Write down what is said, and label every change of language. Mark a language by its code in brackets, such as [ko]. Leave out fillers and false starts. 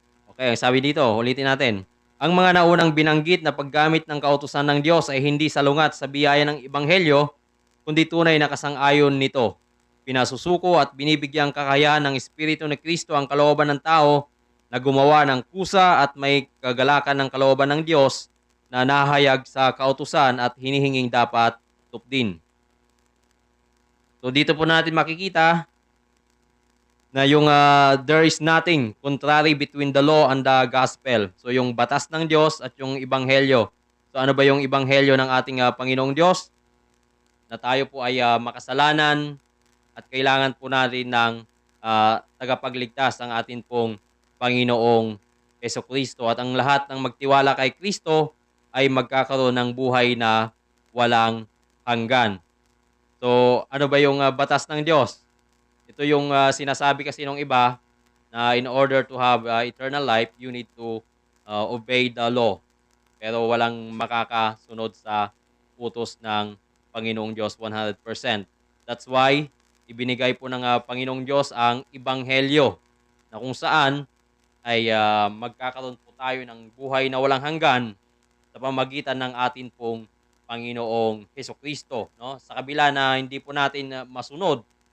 [tl] Okay, sabi dito, ulitin natin. Ang mga naunang binanggit na paggamit ng kautusan ng Diyos ay hindi salungat sa biyaya ng Ebanghelyo, kundi tunay na kasang-ayon nito. Pinasusuko at binibigyang kakayahan ng Espiritu ni Kristo ang kalooban ng tao na gumawa ng kusa at may kagalakan ng kalooban ng Diyos na nahayag sa kautusan at hinihinging dapat tupdin. So dito po natin makikita na yung [en] there is nothing contrary between the law and the gospel. [tl] So yung batas ng Diyos at yung ebanghelyo. So ano ba yung ebanghelyo ng ating Panginoong Diyos? Na tayo po ay makasalanan at kailangan po natin ng tagapagligtas ang atin pong Panginoong Jesucristo. At ang lahat ng magtiwala kay Kristo ay magkakaroon ng buhay na walang hanggan. So ano ba yung batas ng Diyos? Ito yung sinasabi kasi ng iba na [en] in order to have eternal life, you need to obey the law. [tl] Pero walang makakasunod sa utos ng Panginoong Diyos 100%. [en] That's why [tl] ibinigay po ng Panginoong Diyos ang ebanghelyo na kung saan ay magkakaroon po tayo ng buhay na walang hanggan sa pamagitan ng atin pong Panginoong Hesukristo, no? Sa kabila na hindi po natin masunod